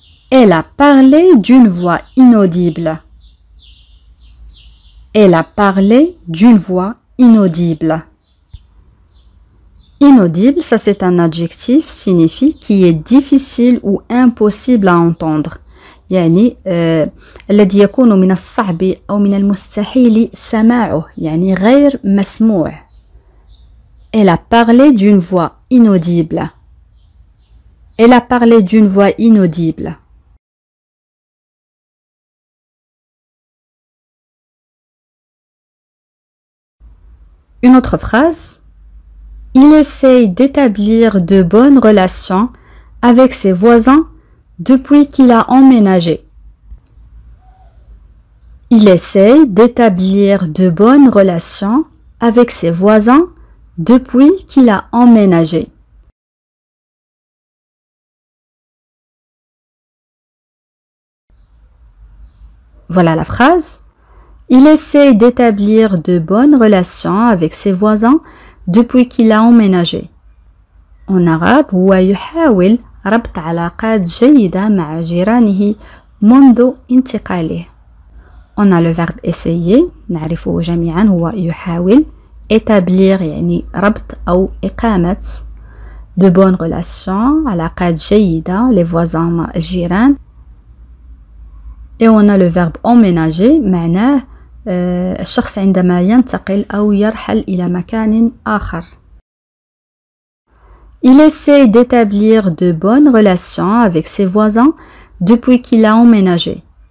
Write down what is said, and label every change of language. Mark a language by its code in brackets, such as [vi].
[fr] Elle a parlé d'une voix inaudible. Elle a parlé d'une voix inaudible. Inaudible, ça c'est un adjectif signifie qui est difficile ou impossible à entendre. [ar] يعني الذي يكون من الصعب أو من المستحيل سماعه يعني غير مسموع. [fr] Elle a parlé d'une voix inaudible. Elle a parlé d'une voix inaudible. Une autre phrase. Il essaye d'établir de bonnes relations avec ses voisins depuis qu'il a emménagé. Il essaye d'établir de bonnes relations avec ses voisins depuis qu'il a emménagé. Voilà la phrase. Il essaye d'établir de bonnes relations avec ses voisins depuis qu'il a emménagé. En arabe [ar] هو يحاول ربط علاقات جيدة مع جيرانه منذ انتقاله. [fr] On a le verbe essayer [ar] نعرفه جميعا هو يحاول établir يعني ربط أو إقامة [fr] de bonnes relations [ar] علاقات جيدة [fr] les voisins [ar] الجيران. [fr] Et on a le verbe emménager [ar] معناه الشخص عندما ينتقل أو يرحل إلى مكان آخر. [fr] Il essaie d'établir de bonnes relations avec ses voisins depuis qu'il a emménagé.